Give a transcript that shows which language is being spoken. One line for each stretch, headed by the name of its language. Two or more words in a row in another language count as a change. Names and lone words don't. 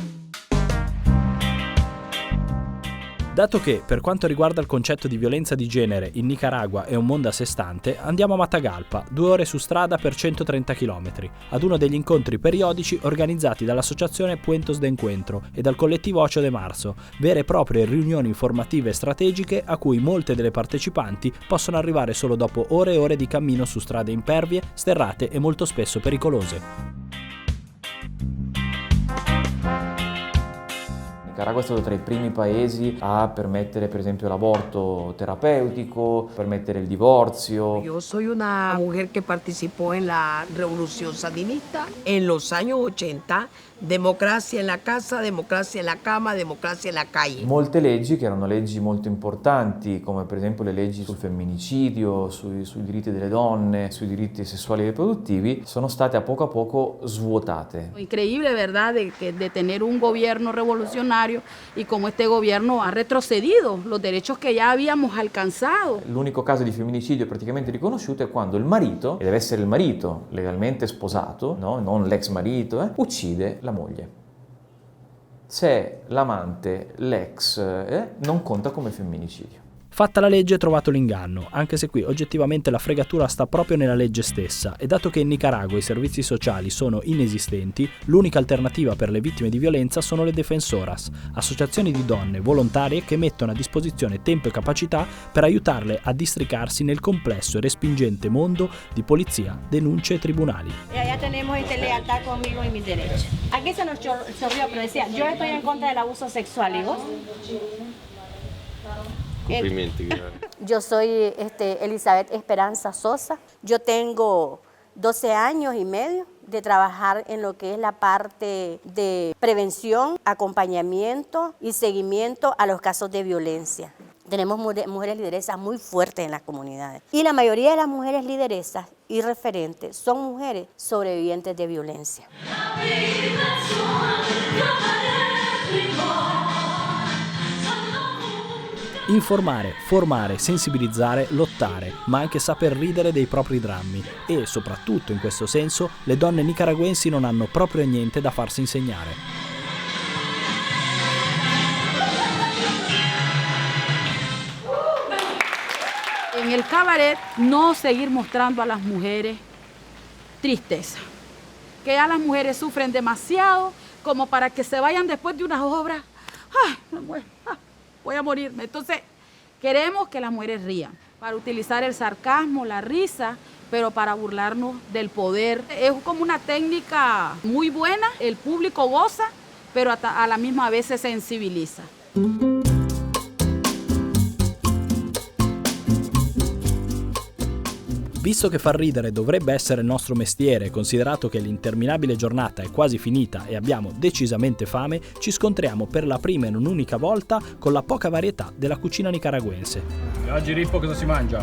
Italian: Dato che, per quanto riguarda il concetto di violenza di genere, in Nicaragua è un mondo a sé stante, andiamo a Matagalpa, 2 ore su strada per 130 km, ad uno degli incontri periodici organizzati dall'associazione Puentos de Encuentro e dal collettivo 8 de Marzo, vere e proprie riunioni informative strategiche a cui molte delle partecipanti possono arrivare solo dopo ore e ore di cammino su strade impervie, sterrate e molto spesso pericolose. Nicaragua è stato tra i primi paesi a permettere per esempio l'aborto terapeutico, permettere il divorzio.
Spanish: Yo soy una mujer que participó en la revolución sandinista en los años 80. Democrazia en la casa, democrazia en la cama, democrazia en la calle.
Italian: Molte leggi che erano leggi molto importanti, come per esempio le leggi sul femminicidio, sui diritti delle donne, sui diritti sessuali e riproduttivi, sono state a poco svuotate.
Spanish: Increíble, ¿verdad?, de tener un gobierno revolucionario y como este gobierno ha retrocedido los derechos que ya habíamos alcanzado.
Italian: L'unico caso di femminicidio praticamente riconosciuto è quando il marito, e deve essere il marito legalmente sposato, no? Non l'ex marito, uccide la moglie. Se l'amante, l'ex, non conta come femminicidio. Fatta la legge, trovato l'inganno, anche se qui oggettivamente la fregatura sta proprio nella legge stessa, e dato che in Nicaragua i servizi sociali sono inesistenti, l'unica alternativa per le vittime di violenza sono le defensoras, associazioni di donne volontarie che mettono a disposizione tempo e capacità per aiutarle a districarsi nel complesso e respingente mondo di polizia, denunce e tribunali.
Spanish: Y allá tenemos lealtad conmigo y mis derechos. Aquí se nos chorrió, pero decía, yo estoy en contra del abuso sexual, ¿y vos? Yo soy Elizabeth Esperanza Sosa. Yo tengo 12 años y medio de trabajar en lo que es la parte de prevención, acompañamiento y seguimiento a los casos de violencia. Tenemos mujeres lideresas muy fuertes en las comunidades. Y la mayoría de las mujeres lideresas y referentes son mujeres sobrevivientes de violencia.
Italian: Informare, formare, sensibilizzare, lottare, ma anche saper ridere dei propri drammi e, soprattutto in questo senso, le donne nicaraguensi non hanno proprio niente da farsi insegnare.
Spanish: En el cabaret, no seguir mostrando a las mujeres tristeza, que ya las mujeres sufren demasiado como para que se vayan después de unas obras. ¡Ay, me muero! Voy a morirme. Entonces, queremos que las mujeres rían, para utilizar el sarcasmo, la risa, pero para burlarnos del poder. Es como una técnica muy buena, el público goza, pero a la misma vez se sensibiliza.
Italian: Visto che far ridere dovrebbe essere il nostro mestiere, considerato che l'interminabile giornata è quasi finita e abbiamo decisamente fame, ci scontriamo per la prima e non unica volta con la poca varietà della cucina nicaragüense. E oggi Rippo cosa si mangia?